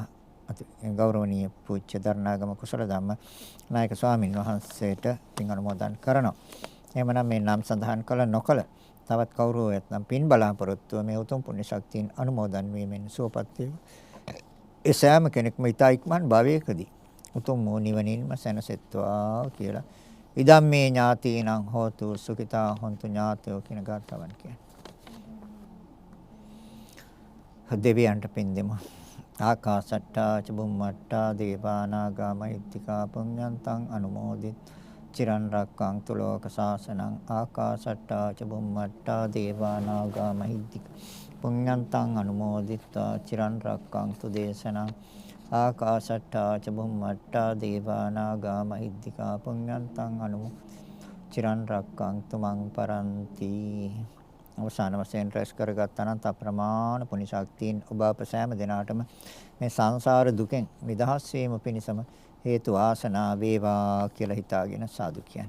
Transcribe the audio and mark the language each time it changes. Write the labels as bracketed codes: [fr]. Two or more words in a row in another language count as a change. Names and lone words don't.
[si] ගෞරවනීය පූජ්‍ය දරණාගම කුසල ධම්ම නායක ස්වාමින් වහන්සේට පින් අනුමෝදන් කරනවා. එහෙමනම් මේ නම් සඳහන් කළ නොකළ තවත් කවුරු වෙත්නම් පින් බලාපොරොත්තු මේ උතුම් පුණ්‍ය ශක්තියින් අනුමෝදන් වීමෙන් සුවපත් වේවා. ඒ සෑම කෙනෙක්ම ඊතා ඉක්මන් භවයකදී උතුම් වූ නිවනින්ම සැනසෙත්වා කියලා [pi] ඉදම්මේ ඥාතීනං හෝතු සුඛිතා හොන්තු ඥාතයෝ [si] කියන ගාථාවන් කියන්නේ. දෙවියන්ට පින් දෙමු. [pi] ආකාසට්ටා ච බුම්මට්ටා දේවානාගා මහිත්‍තිකා පුඤ්ඤන්තං අනුමෝදිත චිරන් රැක්කන්තු ලෝක සාසනං ආකාසට්ටා ච බුම්මට්ටා දේවානාගා මහිත්‍තිකා පුඤ්ඤන්තං අනුමෝදිත්වා චිරන් රැක්කන්තු දේශනං ආකාසට්ටා ච බුම්මට්ටා දේවානාගා මහිත්‍තිකා පුඤ්ඤන්තං චිරන් රැක්කන්තු මං පරන්ති. [si] අවසාන වශයෙන් රැස් කරගත් අනන්ත අප්‍රමාණ පුණ්‍ය ශක්තියින් ඔබ අප සෑම දිනාටම මේ සංසාර දුකෙන් නිදහස් වීම පිණිසම හේතු වාසනා වේවා කියලා හිතාගෙන සාදු කියන්නේ.